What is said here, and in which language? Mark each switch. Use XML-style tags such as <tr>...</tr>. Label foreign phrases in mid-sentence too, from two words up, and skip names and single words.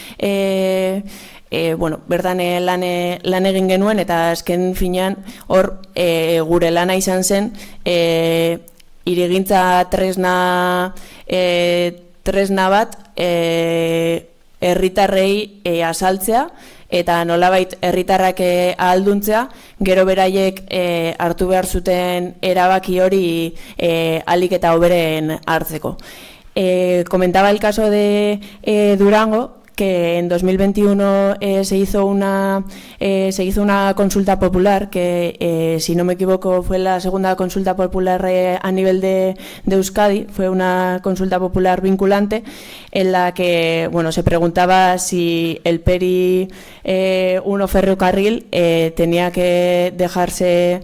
<eu>bertan lan egin genuen eta azken finean hor gure lana izan zen hirigintza tresna bat herritarrei azaltzea eta nolabait herritarrak ahalduntzea, gero beraiek hartu behar zuten erabaki hori ahalik eta hoberen hartzeko.</eu> <es>Comentaba el caso de Durango, que en 2021 se hizo una consulta popular que, si no me equivoco, fue la segunda consulta popular a nivel de Euskadi. Fue una consulta popular vinculante en la que se preguntaba si el PERI 1 ferrocarril tenía que dejarse,</es>